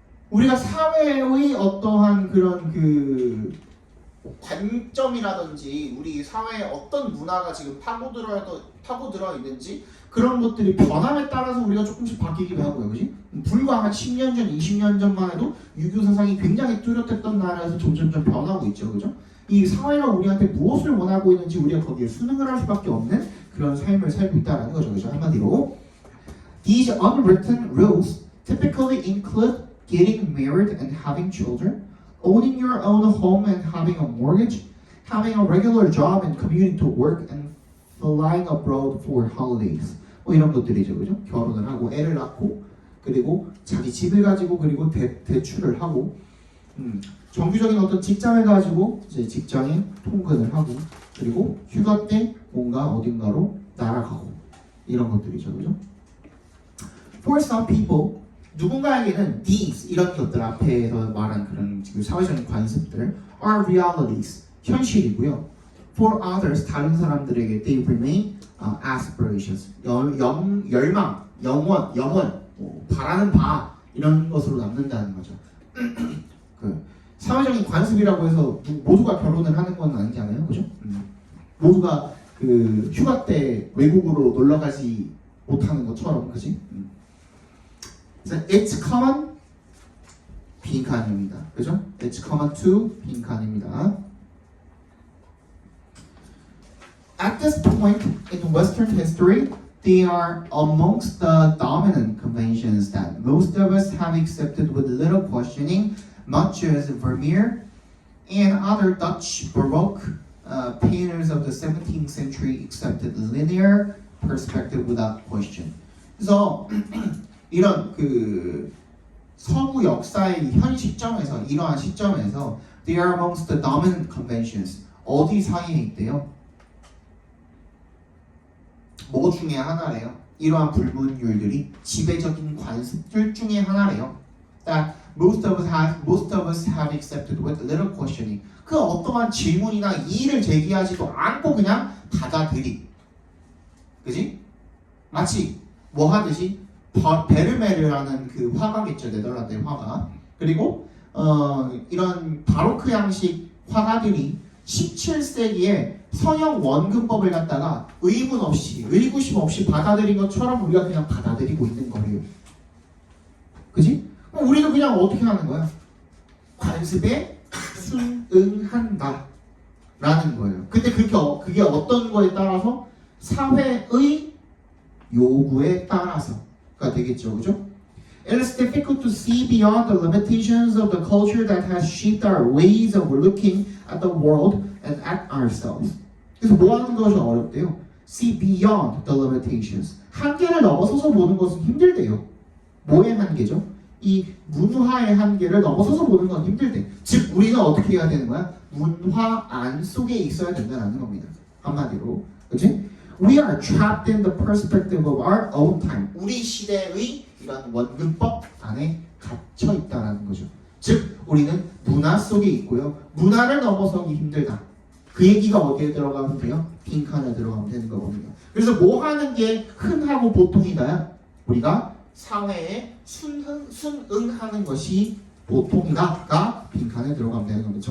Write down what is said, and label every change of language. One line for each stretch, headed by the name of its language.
Korean: 우리가 사회의 어떠한 그런 그 관점이라든지 우리 사회에 어떤 문화가 지금 파고들어 있는지 그런 것들이 변함에 따라서 우리가 조금씩 바뀌기도 하고요. 그지? 불과 한 10년 전, 20년 전만 해도 유교 사상이 굉장히 뚜렷했던 나라에서 점점점 변하고 있죠. 그죠? 이 사회가 우리한테 무엇을 원하고 있는지 우리가 거기에 순응을 할 수밖에 없는 그런 삶을 살고 있다는 거죠. 그죠? 한마디로
English: These unwritten rules typically include getting married and having children, owning your own home and having a mortgage, having a regular job and commuting to work, and flying abroad for holidays.
Korean: 뭐 이런 것들이죠, 그죠? 결혼을 하고 애를 낳고 그리고 자기 집을 가지고 그리고 대출을 하고 정규적인 어떤 직장을 가지고 이제 직장에 통근을 하고 그리고 휴가 때 뭔가 어딘가로 날아가고 이런 것들이죠, 그죠?
English: For some people
Korean: 누군가에게는
English: these
Korean: 이런 것들 앞에서 말한 그런 지금 사회적인 관습들
English: are realities
Korean: 현실이고요.
English: For others
Korean: 다른 사람들에게
English: they remain aspirations
Korean: 열망, 영원 바라는 바 이런 것으로 남는다는 거죠. 그 사회적인 관습이라고 해서 모두가 결혼을 하는 건 아니잖아요, 그죠? 모두가 그 휴가 때 외국으로 놀러 가지 못하는 것처럼, 그지?
English: It's common
Korean: 빈칸입니다. 그죠?
English: It's common to
Korean: 빈칸입니다.
English: At this point in Western history, they are amongst the dominant conventions that most of us have accepted with little questioning, much as Vermeer and other Dutch Baroque painters of the 17th century accepted linear perspective without question.
Korean: 그래서 이런 그 서구 역사의 현 시점에서 이러한 시점에서
English: they are amongst the dominant conventions
Korean: 어디 사이에 있대요? 뭐 중에 하나래요? 이러한 불문율들이 지배적인 관습들 중에 하나래요.
English: That most of us have accepted with little questioning.
Korean: 그 어떠한 질문이나 이의를 제기하지도 않고 그냥 받아들이. 그지? 마치 뭐 하듯이 베르메르라는 그 화가겠죠. 네덜란드의 화가. 그리고 이런 바로크 양식 화가들이 17세기에 서양 원근법을 갖다가 의문 없이 의구심 없이 받아들인 것처럼 우리가 그냥 받아들이고 있는 거예요. 그지? 우리도 그냥 어떻게 하는 거야? 관습에 순응한다 라는 거예요. 근데 그게 어떤 거에 따라서 사회의 요구에 따라서가 되겠죠. 그죠?
English: It is difficult to see beyond the limitations of the culture that has shaped our ways of looking at the world and at ourselves.
Korean: 그래서 뭐 하는 것이 어렵대요?
English: See beyond the limitations.
Korean: 한계를 넘어서서 보는 것은 힘들대요. 뭐의 한계죠? 이 문화의 한계를 넘어서서 보는 건 힘들대. 즉 우리는 어떻게 해야 되는 거야? 문화 안 속에 있어야 된다는 겁니다. 한마디로. 그치?
English: We are trapped in the perspective of our own time.
Korean: 우리 시대의 이런 원근법 안에 갇혀 있다는 거죠. 즉 우리는 문화 속에 있고요. 문화를 넘어서기 힘들다. 그 얘기가 어디에 들어가면 돼요? 빈칸에 들어가면 되는 거거든요. 그래서 뭐 하는 게 흔하고 보통이다야? 우리가 사회에 순응하는 것이 보통이다가 빈칸에 들어가면 되는 겁니다.